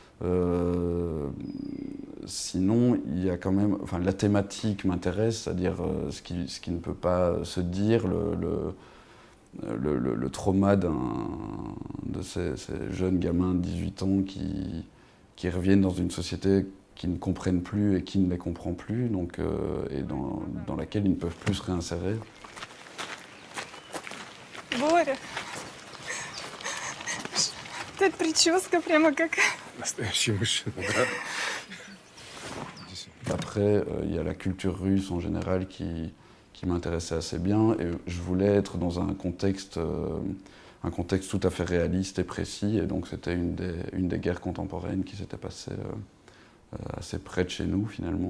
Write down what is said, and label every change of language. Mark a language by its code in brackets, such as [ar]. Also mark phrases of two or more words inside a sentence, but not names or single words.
[fr] Sinon, il y a quand même, enfin, la thématique m'intéresse, c'est-à-dire ce qui ne peut pas se dire, le trauma de ces jeunes gamins de 18 ans qui reviennent dans une société qui ne comprennent plus et qui ne les comprend plus, donc, et dans laquelle ils ne peuvent plus se réinsérer. [ru] Боря, cette прическа прямо как... Настоящий мужчина, да? [fr] Après, il y a la culture russe en général qui m'intéressait assez bien, et je voulais être dans un contexte un contexte tout à fait réaliste et précis, et donc c'était une des guerres contemporaines qui s'était passée assez près de chez nous finalement.